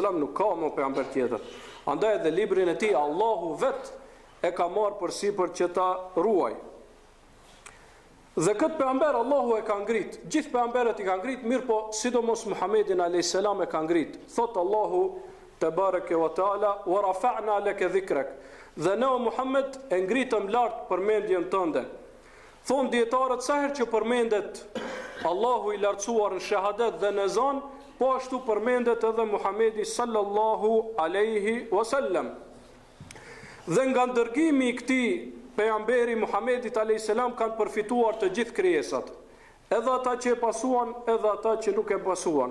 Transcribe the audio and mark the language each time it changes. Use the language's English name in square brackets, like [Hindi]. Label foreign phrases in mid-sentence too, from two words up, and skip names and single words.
[Albanian] nuk ka më pejgamber tjetër. Andaj edhe librin e tij Allahu vet e ka marrë përsipër që ta ruaj. Dhe këtë pejgamber Allahu e ka ngrit. Gjithë pejgamberët i ka ngrit, mirë po sidomos Muhamedin a.s. e ka ngrit. Thot Allahu [Arabic] تبارك وتعالى ورفعنا لك ذكرك. [Albanian] Dhe ne o Muhammed e ngritëm lart përmendjen tënde. Thon dietarët sa herë që përmendet Allahu i lartësuar në shahadet dhe në ezan, po ashtu përmendet edhe Muhamedi [Arabic] صلى الله عليه وسلم. [Albanian] Dhe nga ndërgimi i këtij pejgamberi Muhamedit [Arabic] عليه السلام [Albanian] kanë përfituar të gjithë krijesat, edhe ata që e pasuan, edhe ata që nuk e pasuan.